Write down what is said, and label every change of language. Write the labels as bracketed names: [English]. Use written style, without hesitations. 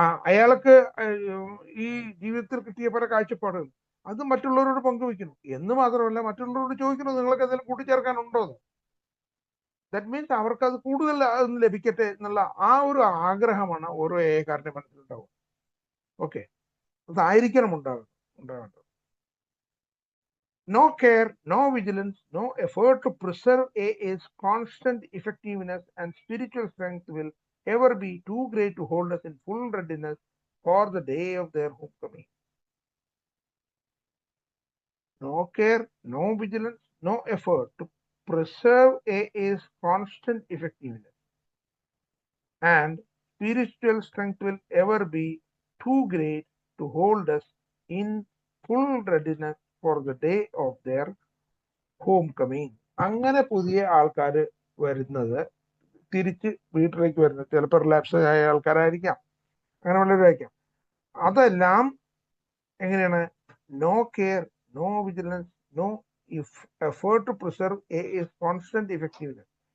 [Malayalam] അയാൾക്ക് ഈ ജീവിതത്തിൽ കിട്ടിയ പല കാഴ്ചപ്പാടുകൾ അത് മറ്റുള്ളവരോട് പങ്കുവെക്കണം എന്ന് മാത്രമല്ല, മറ്റുള്ളവരോട് ചോദിക്കണം നിങ്ങൾക്ക് എന്തെങ്കിലും കൂട്ടിച്ചേർക്കാനുണ്ടോ എന്ന്. [English] that means [Malayalam] അവർക്ക് അത് കൂടുതൽ ലഭിക്കട്ടെ എന്നുള്ള ആ ഒരു ആഗ്രഹമാണ് ഓരോ ഏകാരന്റെ മനസ്സിലുണ്ടാവും. ഓക്കെ, അതായിരിക്കണം ഉണ്ടാവേണ്ടത്. [English] No care, no vigilance, no effort to preserve AA's constant effectiveness and spiritual strength will ever be too great to hold us in full readiness for the day of their homecoming. No care, no vigilance, no effort to preserve AA's constant effectiveness and spiritual strength will ever be too great to hold us in full readiness for the day of their homecoming. [Malayalam] അങ്ങനെ പുതിയ ആൾക്കാർ വരുന്നത്, തിരിച്ച് വീട്ടിലേക്ക് വരുന്നത് ചിലപ്പോൾ relapse ആയ ആൾക്കാരായിരിക്കാം, അങ്ങനെ വല്ലവരായിരിക്കാം. അതെല്ലാം എങ്ങനെയാണ്? [English] No care, no vigilance, no effort to preserve AA's constant effectiveness.